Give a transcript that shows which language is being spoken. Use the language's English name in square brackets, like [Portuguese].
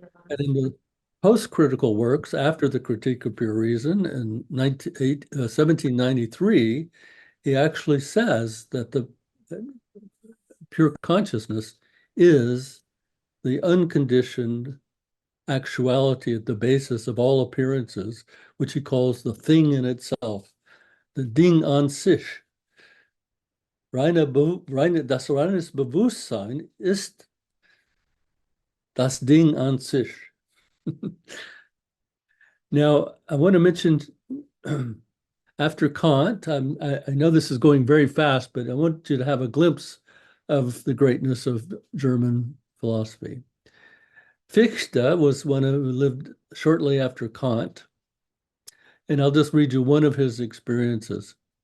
[English] And in the post-critical works after the Critique of Pure Reason in 1793, he actually says that the pure consciousness is the unconditioned actuality at the basis of all appearances, which he calls the thing in itself, the Ding an sich. [German] Das reines Bewusstsein ist das Ding an sich. [English] Now, I want to mention after Kant, I know this is going very fast, but I want you to have a glimpse of the greatness of German philosophy. Fichte was one who lived shortly after Kant, and I'll just read you one of his experiences.